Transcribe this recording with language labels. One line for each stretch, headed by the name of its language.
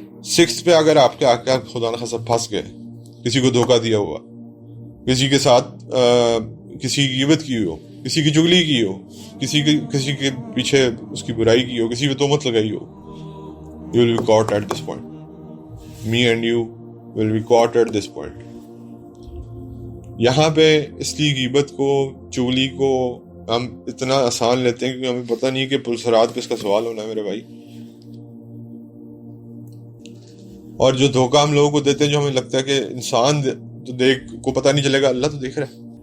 Urdu: 6 پہ اگر آپ کے آقا خدا نہ خاصا پھنس گئے، کسی کو دھوکہ دیا ہوا، کسی کے ساتھ کسی کی غیبت کی ہو، کسی کی چغلی کی ہو، کسی کے پیچھے اس کی برائی کی ہو، کسی پہ تہمت لگائی ہو،
English: you will be caught at this point. Me and you will be caught at this point.
Urdu: یہاں پہ اس کی غیبت کو، چغلی کو ہم اتنا آسان لیتے ہیں کیونکہ ہمیں پتہ نہیں کہ پلسرات پہ اس کا سوال ہونا ہے میرے بھائی. اور جو دھوکہ ہم لوگوں کو دیتے ہیں، جو ہمیں لگتا ہے کہ انسان تو کو پتہ نہیں چلے گا، اللہ تو دیکھ رہا ہے.